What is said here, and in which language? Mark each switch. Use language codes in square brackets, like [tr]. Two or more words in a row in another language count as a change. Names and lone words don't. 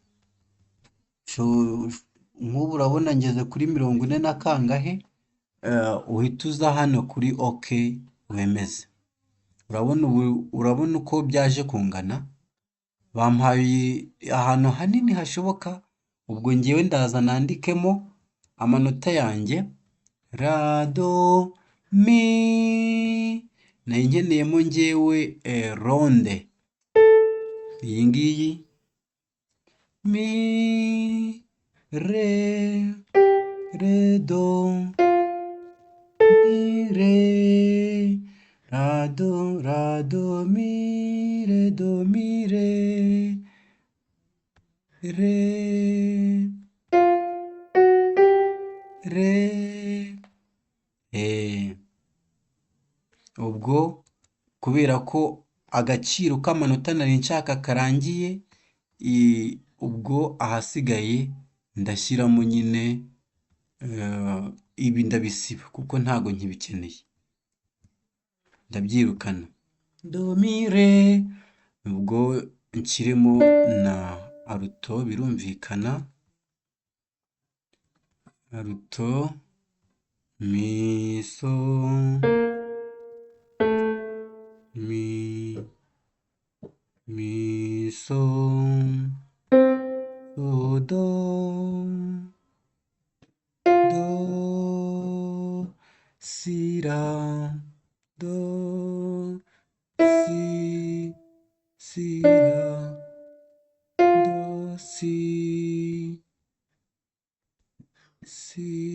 [rw] Nk'ubu urabona ngeze kuri 40 na kangahe, uhita uza hano kuri oke wemeze. Urabona uko byaje kungana, bampaye ahantu hanini hashoboka. Ubwo ngewe ndaza nandikemo amanota yanjye, ra do mi, nayo nkeneyemo ngewe ronde, iyi ngiyi mi re do mi re, ra do mi re ubwo kubera ko agaciro k'amanota nari nshaka karangiye, ubwo ahasigaye ndashyiramo nyine ibi ndabisiba kuko ntago nkibikeneye, ndabyirukana. Do mi re, ubwo nshyiremo na aruto, birumvikana. Aruto mi so so do si la do si la do si